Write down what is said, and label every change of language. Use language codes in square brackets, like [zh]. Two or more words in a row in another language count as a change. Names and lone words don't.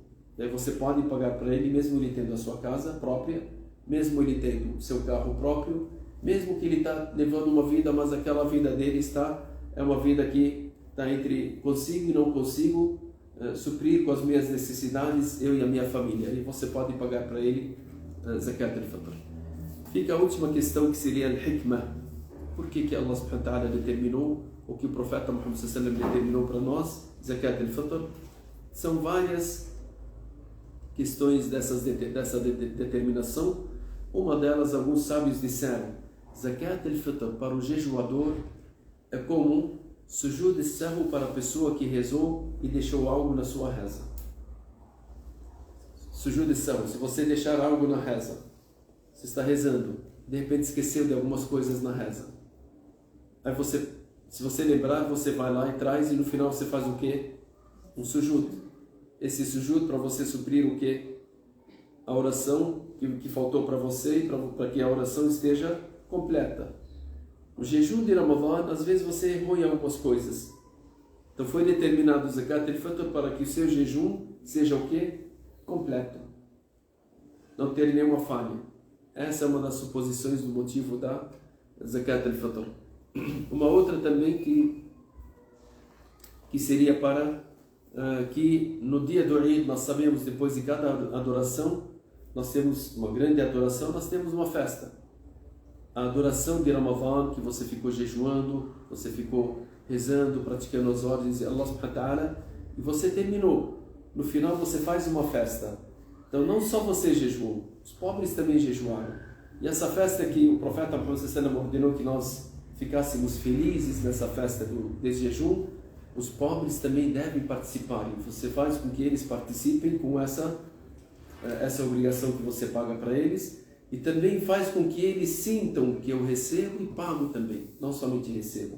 [pt] Daí você pode pagar para ele, mesmo ele tendo a sua casa própria, mesmo ele tendo o seu carro próprio, mesmo que ele está levando uma vida, mas aquela vida dele é uma vida que está entre consigo e não consigo suprir com as minhas necessidades, eu e a minha família. E você pode pagar para ele [ar] زكاة الفطر. [pt] Fica a última questão, que seria al-hikmah. Por que [ar] الله سبحانه وتعالى [pt] determinou, o que o profeta Muhammad [ar] صلى الله عليه وسلم [pt] determinou para nós, [ar] زكاة الفطر? [pt] São várias questões dessa determinação. Uma delas, alguns sábios disseram, [ar] زكاة الفطر [pt] para o jejuador é como [ar] سجود السهو [pt] para a pessoa que rezou e deixou algo na sua reza. [ar] سجود السهو, [pt] se você deixar algo na reza, você está rezando, de repente esqueceu de algumas coisas na reza. Aí se você lembrar, você vai lá e traz, e no final você faz o quê? Um sujud. Esse sujud para você suprir o quê? A oração que faltou para você, e para que a oração esteja completa. O jejum de Ramadã, às vezes você errou em algumas coisas. Então foi determinado o [ar] زكاة الفطر [pt] para que o seu jejum seja o quê? Completo. Não ter nenhuma falha. Essa é uma das suposições do motivo da [ar] زكاة الفطر. [pt] Uma outra também que seria para que no dia do Eid, nós sabemos, depois de cada adoração, nós temos uma grande adoração, nós temos uma festa. A adoração de Ramadã, que você ficou jejuando, você ficou rezando, praticando as ordens de [ar] الله سبحانه وتعالى, [pt] e você terminou. No final você faz uma festa. Então não só você jejuou, os pobres também jejuaram. E essa festa que o profeta Muhammad [ar] صلى الله عليه وسلم [pt] ordenou que nós ficássemos felizes nessa festa desse jejum, os pobres também devem participar. E você faz com que eles participem com essa obrigação que você paga para eles, e também faz com que eles sintam que eu recebo e pago também, não somente recebo.